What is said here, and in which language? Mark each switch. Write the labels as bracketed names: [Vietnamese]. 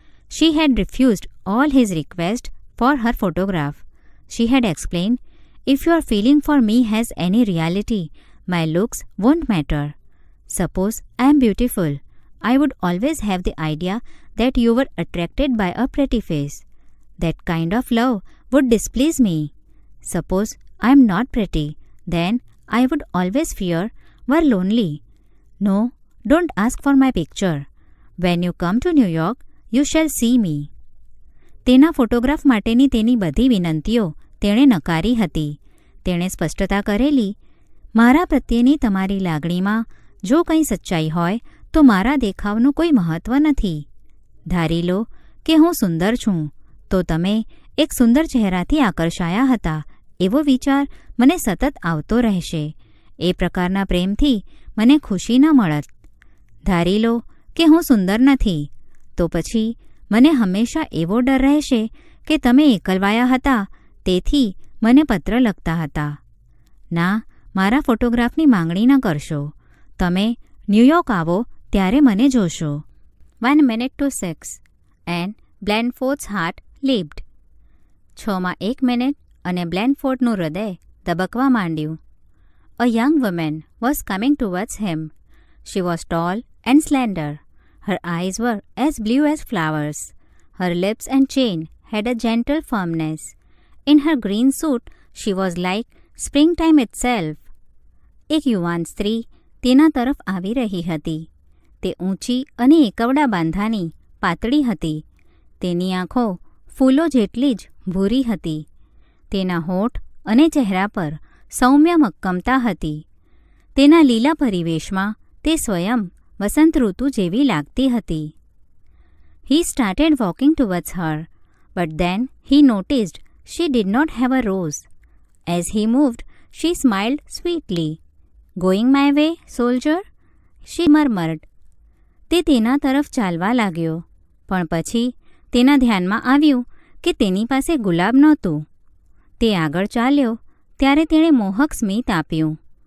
[English] She had refused all his requests for her photograph. She had explained, "If your feeling for me has any reality, my looks won't matter. Suppose I am beautiful. I would always have the idea that you were attracted by a pretty face. That kind of love would displease me. Suppose I am not pretty, then I would always fear were lonely. No, don't ask for my picture. When you come to New York, you shall see me. [Gujarati] તેના photograph માટેની તેની બધી વિનંતીઓ તેણે નકારી હતી. તેણે સ્પષ્ટતા કરેલી, મારા પ્રત્યેની તમારી લાગણીમાં જો કંઈ સચ્ચાઈ હોય તો મારા દેખાવનું કોઈ મહત્ત્વ નથી. ધારી લો કે હું સુંદર છું તો તમે એક સુંદર ચહેરાથી આકર્ષાયા હતા એવો વિચાર મને સતત આવતો રહેશે. એ પ્રકારના પ્રેમથી મને ખુશી ન મળત. ધારી લો કે હું સુંદર નથી તો પછી મને હંમેશા એવો ડર રહેશે કે તમે એકલવાયા હતા તેથી મને પત્ર લખતા હતા. ના, મારા ફોટોગ્રાફની માંગણી ન કરશો. તમે ન્યૂયોર્ક આવો ત્યારે મને જોશો. [English] 1 minute to 6 and Blandford's heart leaped. [Gujarati] 6 minute અને બ્લેનફોર્ડનું હૃદય ધબકવા માંડ્યું. [English] A young woman was coming towards him. She was tall and slender. Her eyes were as blue as flowers. Her lips and chin had a gentle firmness. In her green suit, she was like springtime itself. [Gujarati] એક યુવાન સ્ત્રી તેના તરફ આવી રહી હતી. તે ઊંચી અને એકવડા બાંધાની, પાતળી હતી. તેની આંખો ફૂલો જેટલી જ ભૂરી હતી. તેના હોઠ અને ચહેરા પર સૌમ્ય મક્કમતા હતી. તેના લીલા પરિવેશમાં તે સ્વયં વસંત ઋતુ જેવી લાગતી હતી. [English] He started walking towards her, but then he noticed she did not have a rose. As he moved, she smiled sweetly. Going my way, soldier? She murmured. [Gujarati] તે તેના તરફ ચાલવા લાગ્યો, પણ પછી તેના ધ્યાનમાં આવ્યું કે તેની પાસે ગુલાબ નહોતું. તે આગળ ચાલ્યો ત્યારે તેણે મોહક સ્મિત આપ્યું.